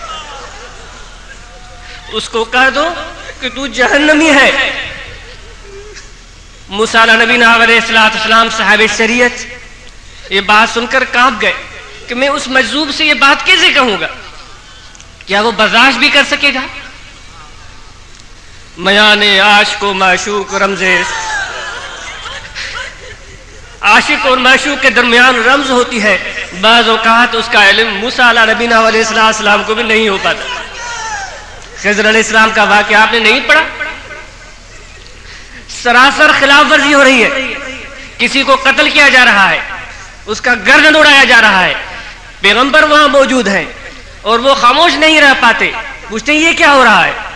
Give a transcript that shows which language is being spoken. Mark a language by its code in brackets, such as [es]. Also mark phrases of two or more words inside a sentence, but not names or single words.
[ur] اس کو کہہ دو کہ تو جہنمی ہے. موسیٰ علیہ نبینا علیہ السلام صاحب شریعت یہ بات سن کر کانپ گئے کہ میں اس مجذوب سے یہ بات کیسے کہوں گا، کیا وہ برداشت بھی کر سکے گا؟ [fa] میان عاشق و معشوق رمزے، [ur] عاشق اور معشوق کے درمیان رمز ہوتی ہے، بعض اوقات اس کا علم موسیٰ علیہ نبینا علیہ السلام کو بھی نہیں ہو پاتا۔ خضر علیہ السلام کا واقعہ آپ نے نہیں پڑھا؟ سراسر خلاف ورزی ہو رہی ہے، کسی کو قتل کیا جا رہا ہے، اس کا گردن اڑایا جا رہا ہے، پیغمبر وہاں موجود ہیں اور وہ خاموش نہیں رہ پاتے، پوچھتے ہیں یہ کیا ہو رہا ہے؟